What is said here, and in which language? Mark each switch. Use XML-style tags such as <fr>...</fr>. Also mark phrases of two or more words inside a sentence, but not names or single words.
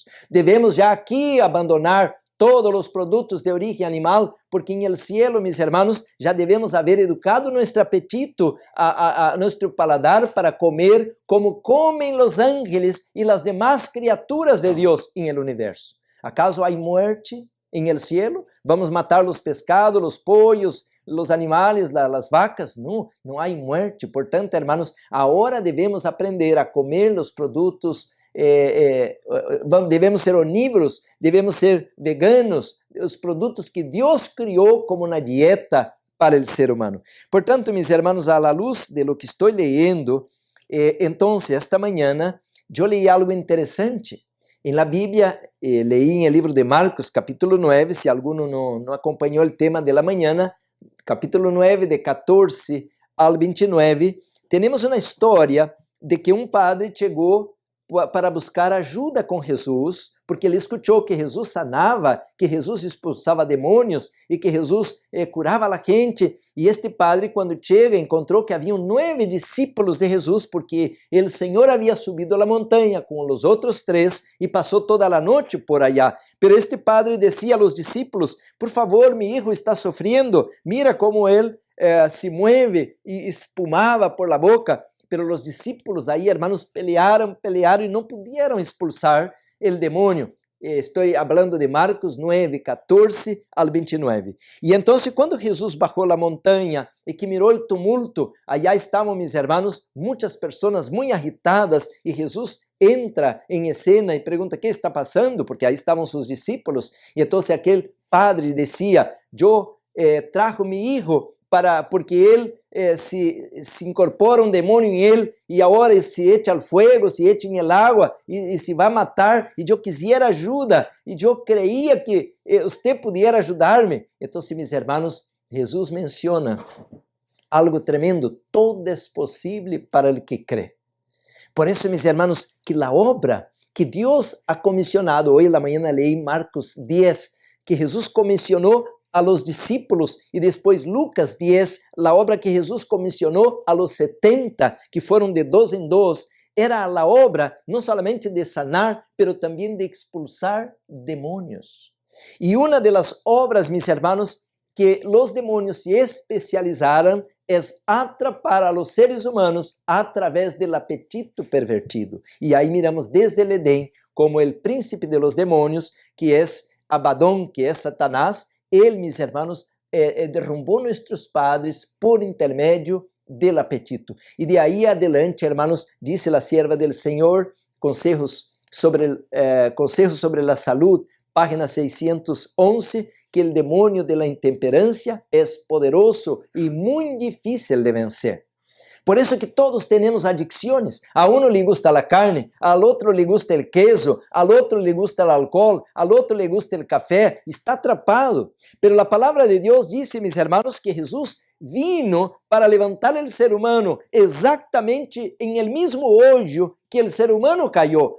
<es>Debemos ya aquí abandonar todos los productos de origen animal, porque en el cielo, mis hermanos, ya debemos haber educado nuestro apetito, a nuestro paladar para comer como comen los ángeles y las demás criaturas de Dios en el universo. ¿Acaso hay muerte en el cielo? ¿Vamos a matar los pescados, los pollos, los animales, las vacas? No, no hay muerte. Por tanto, hermanos, ahora debemos aprender a comer los productos</es> <pt>devemos ser onívoros, devemos ser veganos, os produtos que Deus criou como uma dieta para o ser humano.</pt> <es>Portanto, mis hermanos, a la luz de lo que estou leyendo, entonces, esta mañana, eu leí algo interessante. En la Biblia, leí en el libro de Marcos, capítulo 9, si alguno no</es> <pt>acompanhou o tema</pt> <es>de la mañana, capítulo 9, de 14 al 29,</es> <pt>temos uma história de que um padre chegou para buscar ajuda com Jesus, porque ele escutou que Jesus sanava, que Jesus expulsava demônios e que Jesus curava a gente. E este padre, quando chega, encontrou que haviam 9 discípulos de Jesus, porque o Senhor havia subido a montanha com os outros 3 e passou toda a noite</pt> <es>por allá. Pero este padre decía a los discípulos, por favor, mi hijo está sofrendo, mira como él se mueve</es> <pt>e espumava</pt> <es>por la boca. Pero los discípulos ahí, hermanos, pelearon y no pudieron expulsar el demonio. Estoy hablando de Marcos 9, 14 al 29. Y entonces cuando Jesús bajó la montaña y que miró el tumulto, allá estaban, mis hermanos, muchas personas muy agitadas y Jesús entra en escena y pregunta, ¿qué está pasando? Porque ahí estaban sus discípulos. Y entonces aquel padre decía, yo trajo mi hijo porque él se incorpora</es> <pt>um demônio em ele e agora se echa ao fogo,</pt> <es>se echa</es> <pt>em el agua e se vai matar e eu quisiera ajuda e eu creía que você pudiera ajudar-me. Então,</pt> <es>mis hermanos,</es> <pt>Jesus menciona algo tremendo, todo é possível para o que crê. Por isso,</pt> <es>mis hermanos,</es> <pt>que a obra que Deus ha comissionado, hoje na manhã leí Marcos 10, que Jesus comissionou</pt> <es>a los discípulos</es> <pt>e depois Lucas 10, a obra que Jesus comissionou</pt> <es>a los 70,</es> <pt>que foram de 2 em 2, era a obra não somente de sanar, pero também de expulsar demônios. E uma das obras,</pt> <es>mis hermanos,</es> <pt>que os demônios se especializaram é atrapar</pt> <es>a los seres humanos a través del apetito pervertido.</es> <pt>E aí</pt> <es>miramos desde el Edén</es> <pt>como o príncipe de los demônios, que é Abadón, que é Satanás. Ele,</pt> <es>mis hermanos,</es> <pt>derrumbou nossos padres por intermédio</pt> <es>del apetito.</es> <pt>E de aí</pt> <es>adelante, hermanos,</es> <pt>disse a</pt> <es>sierva del</es> <pt>Senhor,</pt> <es>consejos sobre</es> <pt>a salud página 611, que o demônio</pt> <es>de la</es> <pt>intemperança é poderoso e muito difícil de vencer.</pt> <es>Por eso que todos tenemos adicciones. A uno le gusta la carne, al otro le gusta el queso, al otro le gusta el alcohol, al otro le gusta el café. Está atrapado. Pero la palabra de Dios dice, mis hermanos, que Jesús vino para levantar el ser humano exactamente en el mismo hoyo que el ser humano cayó.</es>